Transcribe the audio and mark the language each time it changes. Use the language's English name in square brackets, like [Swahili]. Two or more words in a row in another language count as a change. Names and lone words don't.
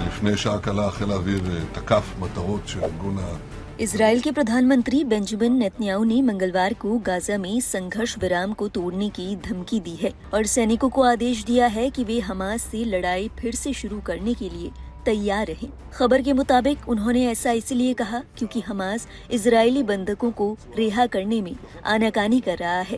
[Hebrew] לפני שעה קלה חיל האוויר תקף מטרות של ארגון [Hindi] इसराइल के प्रधानमंत्री बेंजामिन नेतन्याहू ने मंगलवार को गाजा में संघर्ष विराम को तोड़ने की धमकी दी है और सैनिकों को आदेश दिया है कि वे हमास से लड़ाई फिर से शुरू करने के लिए तैयार रहें। खबर के मुताबिक उन्होंने ऐसा इसलिए कहा क्योंकि हमास इजरायली बंधकों को रिहा करने में आनाकानी कर रहा है।